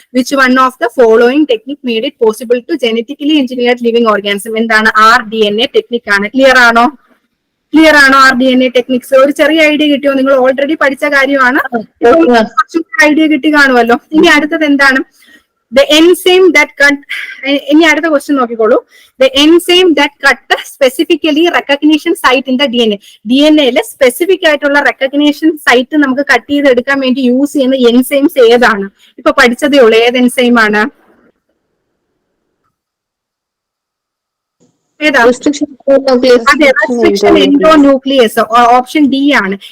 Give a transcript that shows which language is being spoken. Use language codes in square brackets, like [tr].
[en] Which one of the following technique made it possible to genetically engineered living organism? എന്താണ്? RDNA technique ആണ്. Clear ആണോ? [ml] Clear ആണോ RDNA techniques? ഒരു ചെറിയ idea കിട്ടിയോ? നിങ്ങൾ ഓൾറെഡി പഠിച്ച കാര്യമാണ്, കുറച്ചും ഐഡിയ കിട്ടി കാണുമല്ലോ. ഇനി അടുത്തത് എന്താണ്? [en] The enzyme that cut, [ml] ഇനി അടുത്ത ക്വസ്റ്റ്യൻ നോക്കിക്കോളൂ. [en] The enzyme that cut specifically recognition site in the DNA. [ml] DNA specific ആയിട്ടുള്ള റെക്കഗ്നേഷൻ സൈറ്റ് നമുക്ക് കട്ട് ചെയ്തെടുക്കാൻ വേണ്ടി യൂസ് ചെയ്യുന്ന എൻസൈംസ് ഏതാണ്? ഇപ്പൊ പഠിച്ചതേ ഉള്ളൂ. ഏത് എൻസൈം ആണ്? ഏതാ? അതെ, റെസ്ട്രിക്ഷൻ എൻഡോന്യൂക്ലിയസ്, ഓപ്ഷൻ ഡി ആണ്.